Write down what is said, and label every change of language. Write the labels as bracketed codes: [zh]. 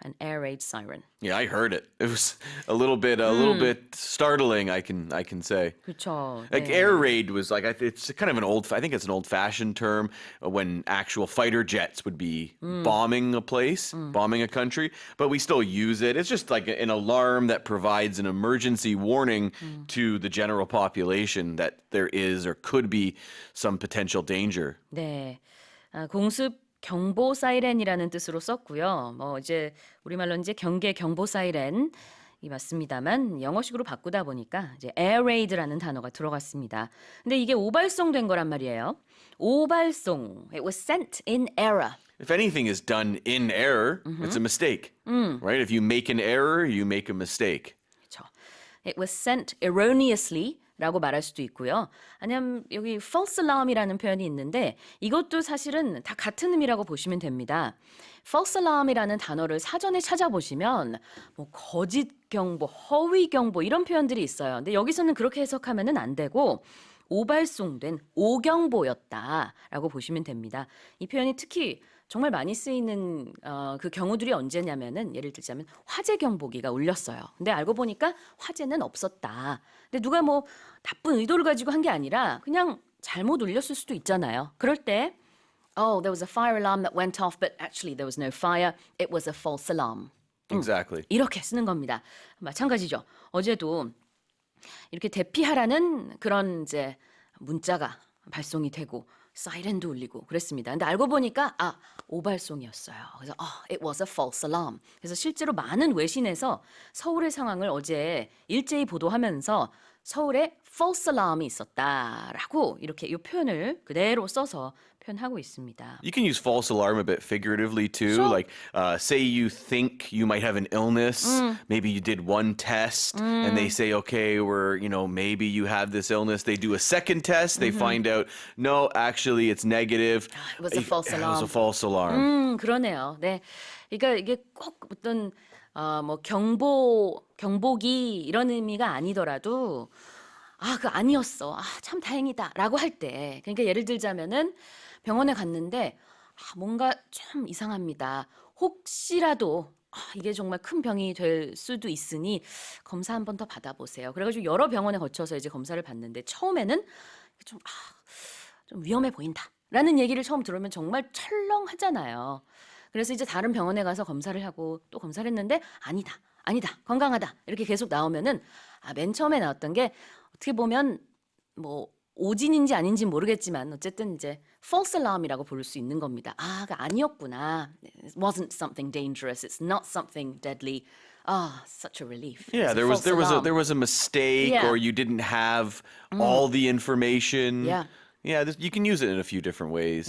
[en] An air raid siren. Yeah, I heard it. It was a little bit startling. I can say. [ko] 그렇죠. [en] Like [ko] 네. [en] air raid was like it's kind of I think it's an old-fashioned term when actual fighter jets would be bombing a place, bombing a country, but we still use it. It's just like an alarm that provides an emergency warning to the general population that there is or could be some potential danger. [ko] 네. 공습 경보 사이렌이라는 뜻으로 썼고요. 뭐 이제 우리말로 이제 경계 경보 사이렌이 맞습니다만 영어식으로 바꾸다 보니까 이제 air raid라는 단어가 들어갔습니다. 근데 이게 오발송된 거란 말이에요. 오발송. [en] It was sent in error. If anything is done in error, it's a mistake, right? If you make an error, you make a mistake. [ko] 그렇죠. [en] It was sent erroneously [ko] 라고 말할 수도 있고요. 아니면 여기 false alarm이라는 표현이 있는데 이것도 사실은 다 같은 의미라고 보시면 됩니다. false alarm이라는 단어를 사전에 찾아보시면 뭐 거짓 경보, 허위 경보 이런 표현들이 있어요. 근데 여기서는 그렇게 해석하면은 안 되고 오발송된 오경보였다라고 보시면 됩니다. 이 표현이 특히 정말 많이 쓰이는 그 경우들이 언제냐면은 예를 들자면 화재 경보기가 울렸어요. 근데 알고 보니까 화재는 없었다. 근데 누가 뭐 나쁜 의도를 가지고 한 게 아니라 그냥 잘못 울렸을 수도 있잖아요. 그럴 때 [en] Oh, there was a fire alarm that went off, but actually there was no fire. It was a false alarm. Exactly. [ko] 이렇게 쓰는 겁니다. 마찬가지죠. 어제도 이렇게 대피하라는 그런 이제 문자가 발송이 되고 사이렌도 울리고 그랬습니다. 근데 알고 보니까 오발송이었어요. 그래서 [en] it was a false alarm. [ko] 그래서 실제로 많은 외신에서 서울의 상황을 어제 일제히 보도하면서 서울에 false alarm이 있었다라고 이렇게 이 표현을 그대로 써서 표현하고 있습니다. [en] You can use false alarm a bit figuratively too. Sure. Like, say you think you might have an illness. Maybe you did one test, and they say, okay, maybe you have this illness. They do a second test. They find out, no, actually, it's negative. It was a false It was alarm. a false alarm. [ko] 그러네요. 네, 그러니까 이게 꼭 어떤 뭐 경보기 이런 의미가 아니더라도 그 아니었어. 참 다행이다라고 할 때, 그러니까 예를 들자면은 병원에 갔는데 뭔가 좀 이상합니다. 혹시라도 이게 정말 큰 병이 될 수도 있으니 검사 한 번 더 받아보세요. 그래가지고 여러 병원에 거쳐서 이제 검사를 받는데 처음에는 좀 위험해 보인다라는 얘기를 처음 들으면 정말 철렁하잖아요. 그래서 이제 다른 병원에 가서 검사를 하고 또 검사를 했는데 아니다, 건강하다 이렇게 계속 나오면은 맨 처음에 나왔던 게 어떻게 보면 뭐 오진인지 아닌지 모르겠지만 어쨌든 이제 false alarm이라고 부를 수 있는 겁니다. 아니었구나. [en] It wasn't something dangerous. It's not something deadly. Such a relief. Yeah, there was a mistake, Yeah. or you didn't have all the information. Yeah. Yeah, you can use it in a few different ways.